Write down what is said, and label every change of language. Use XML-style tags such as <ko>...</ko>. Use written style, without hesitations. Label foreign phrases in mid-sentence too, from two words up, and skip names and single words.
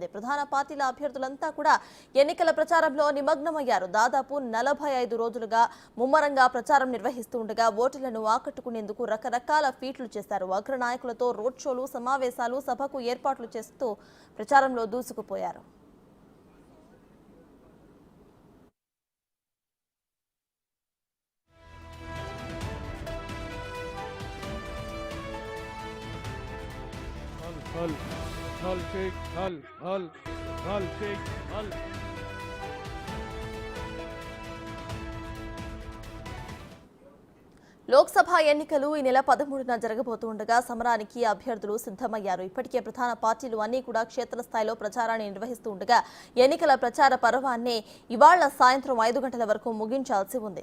<te>ప్రధాన పార్టీల అభ్యర్థులంతా కూడా ఎన్నికల ప్రచారంలో నిమగ్నమయ్యారు. దాదాపు 45 రోజులుగా ముమ్మరంగా ప్రచారం నిర్వహిస్తుండగా ఓటర్లను ఆకట్టుకునేందుకు రకరకాల ఫీట్లు చేశారు. అగ్ర నాయకులతో</te> <en>road shows,</en> <te>సమావేశాలు, సభకు ఏర్పాట్లు చేస్తూ ప్రచారంలో దూసుకుపోయారు. हल हल शेख हल हल हल शेख हल లోక్సభ ఎన్నికలు ఈ నెల 13న జరగబోతుండగా సమరానికి అభ్యర్థులు సిద్ధమయ్యారు. ఇప్పటికే ప్రధాన పార్టీలు అన్ని కూడా క్షేత్రస్థాయిలో ప్రచారాన్ని నిర్వహిస్తూ ఉండగా ఎన్నికల ప్రచార పర్వాన్ని ఇవాళ సాయంత్రం 5 గంటల వరకు ముగించాల్సి ఉంది.</te>